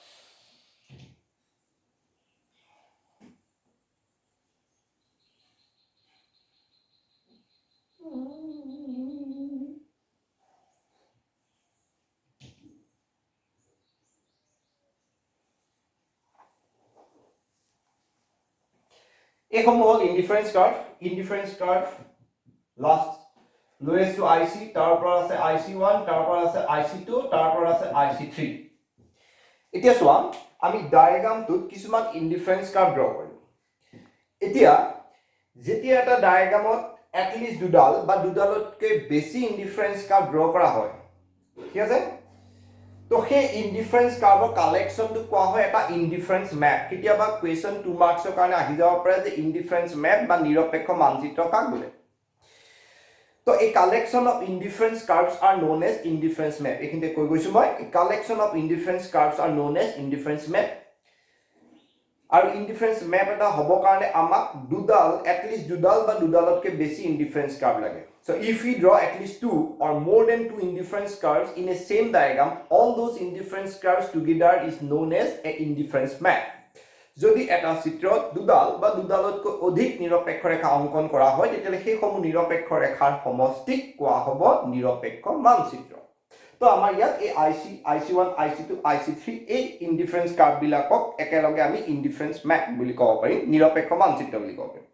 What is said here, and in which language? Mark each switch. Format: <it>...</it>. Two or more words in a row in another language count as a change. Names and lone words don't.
<as>এইসমূহ হ'ল</as> <en>indifference curve last lowest to IC,</en> <as>তাৰ পৰা আছে IC1, তাৰ পৰা আছে IC2, তাৰ পৰা আছে IC3। এতিয়া চোৱা আমি ডায়াগ্ৰামটোত কিছুমান</as> <en>indifference curve draw</en> <as>কৰিম। এতিয়া যেতিয়া এটা ডায়াগ্ৰামত এটলিষ্ট দুডাল বা দুডালতকৈ বেছি</as> <en>indifference curve draw</en> <as>কৰা হয়, ঠিক আছে, তো সেই</as> <en>indifference curve collection</en> <as>কোৱা হয় এটা</as> <en>indifference map.</en> <as>কেতিয়াবা কুৱেশ্যন 2 মাৰ্কছৰ কাৰণে আহি যাব পাৰে যে</as> <en>indifference map</en> <as>বা নিৰপেক্ষ মানচিত্ৰ কাক বোলে।</as> <en>তো a collection of indifference curves are known as indifference map.</en> <as>এখানে কই গৈছো মই</as> <en>a collection of indifference curves are known as indifference map.</en> <as>আৰু</as> <en>indifference map</en> <as>এটা হ'ব কাৰণে আমাক দুডাল</as> <en>at least</en> <as>দুডাল বা দুডালতকৈ বেছি</as> <en>indifference curve</en> <as>লাগে।</as> <en>So if we draw at least two or more than two indifference curves in a same diagram, all those indifference curves together is known as a indifference map.</en> <as>যদি এটা চিত্ৰত দুডাল বা দুডালতকৈ অধিক নিৰপেক্ষ ৰেখা অংকন কৰা হয়, তেতিয়ালে সেই সমূহ নিৰপেক্ষ ৰেখাৰ সমষ্টিক কোৱা হ'ব নিৰপেক্ষ মানচিত্ৰ। তো আমাৰ ইয়াত এই IC1, IC2, IC3 এই</as> <en>indifference curve</en> <as>বিলাকক একেলগে আমি</as> <en>indifference map</en> <as>বুলি ক'ব পাৰিম, নিৰপেক্ষ মানচিত্ৰ বুলি ক'ব পাৰিম।</as>